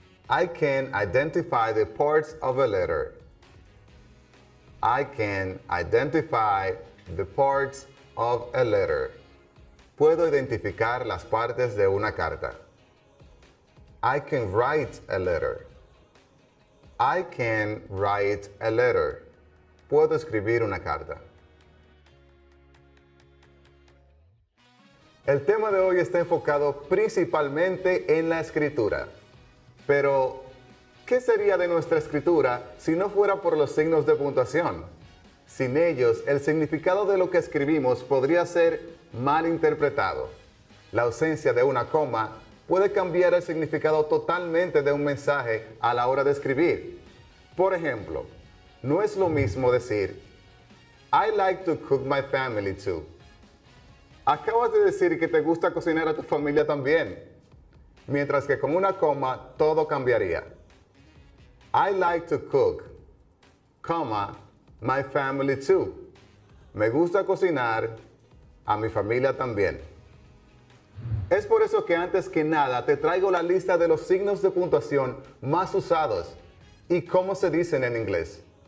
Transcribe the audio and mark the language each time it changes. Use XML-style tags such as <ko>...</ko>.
<en>I can identify the parts of a letter. I can identify the parts of a letter.</en> <es>Puedo identificar las partes de una carta.</es> <en>I can write a letter. I can write a letter.</en> <es>Puedo escribir una carta. El tema de hoy está enfocado principalmente en la escritura. Pero, ¿qué sería de nuestra escritura si no fuera por los signos de puntuación? Sin ellos, el significado de lo que escribimos podría ser mal interpretado. La ausencia de una coma puede cambiar el significado totalmente de un mensaje a la hora de escribir. Por ejemplo, no es lo mismo decir,</es> <en>I like to cook my family too.</en> <es>Acabas de decir que te gusta cocinar a tu familia también. Mientras que con una coma todo cambiaría.</es> <en>I like to cook, comma, my family too.</en> <es>Me gusta cocinar, a mi familia también. Es por eso que antes que nada te traigo la lista de los signos de puntuación más usados y cómo se dicen en inglés.</es>